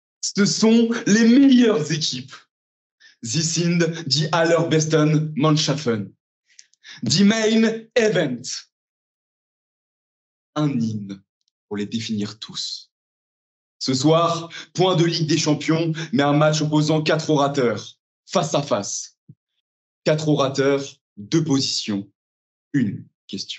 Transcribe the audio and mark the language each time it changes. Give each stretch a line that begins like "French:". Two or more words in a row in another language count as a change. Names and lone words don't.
French: Ce sont les meilleures équipes.
German: Sie sind die allerbesten Mannschaften.
English: Die Main Event.
French: Un hymne pour les définir tous. Ce soir, point de Ligue des Champions, mais un match opposant 4 orateurs, face à face. 4 orateurs, 2 positions, une question.